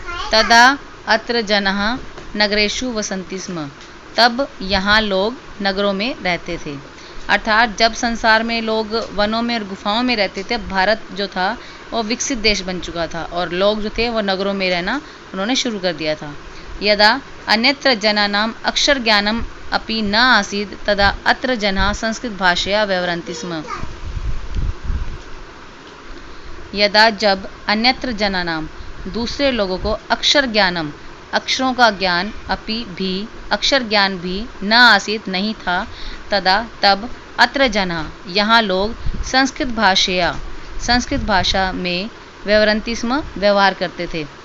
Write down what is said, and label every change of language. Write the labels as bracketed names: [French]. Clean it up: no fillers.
[Sanskrit] तदा अत्र जनः नगरेषु वसन्ति स्म, [Hindi] तब यहाँ लोग नगरों में रहते थे। अर्थात जब संसार में लोग वनों में और गुफाओं में रहते थे, भारत जो था वो विकसित देश बन चुका था और लोग जो थे वो नगरों में रहना उन्होंने शुरू कर दिया था। [Sanskrit] यदा अन्यत्र जनानाम अक्षर ज्ञानम अपि न आसीत् तदा अत्र जनाः संस्कृत भाषया व्यवहरन्ति स्म। यदा [Hindi] जब [Sanskrit] अन्यत्र जनानाम [Hindi] दूसरे लोगों को [Sanskrit] अक्षर ज्ञानम [Hindi] अक्षरों का ज्ञान, [Sanskrit] अपि [Hindi] भी अक्षर ज्ञान भी, [Sanskrit] न आसीत् [Hindi] नहीं था, [Sanskrit] तदा [Hindi] तब [Sanskrit] अत्र जना [Hindi] यहाँ लोग संस्कृत भाषा में [Sanskrit] व्यवहरन्ति स्म [Hindi] व्यवहार करते थे।